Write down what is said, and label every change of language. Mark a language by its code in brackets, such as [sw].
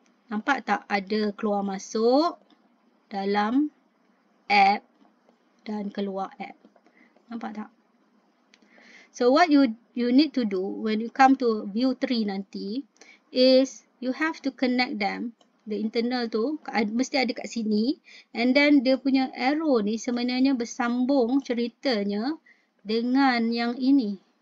[ms] Nampak tak ada keluar masuk dalam app dan keluar app? Nampak tak? [en] So what you need to do when you come to view 3 nanti is you have to connect them. [ms] The internal tu mesti ada kat sini, and then dia punya arrow ni sebenarnya bersambung ceritanya dengan yang ini.